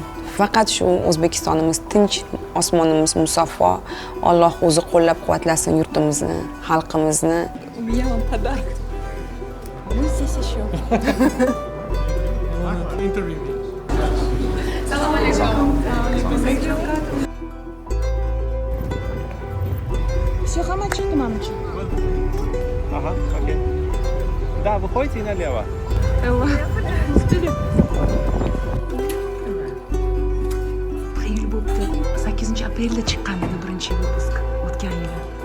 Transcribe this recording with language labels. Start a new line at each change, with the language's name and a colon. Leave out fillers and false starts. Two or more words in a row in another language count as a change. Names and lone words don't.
Uzbek: Faqat shu O'zbekistonimiz tinch, osmonimiz musaffo, Alloh o'zi qo'llab-quvvatlasin yurtimizni, xalqimizni.
Russian: У меня вам подарок. Мы здесь еще. Салам алейкум. Все, хамачите, мамочка. Ага, окей. Да, выходите и налево. Вперед.
Uzbek: Xeyir bo'pti. 8-aprelda chiqqan edi birinchi выпуск o'tgan yili.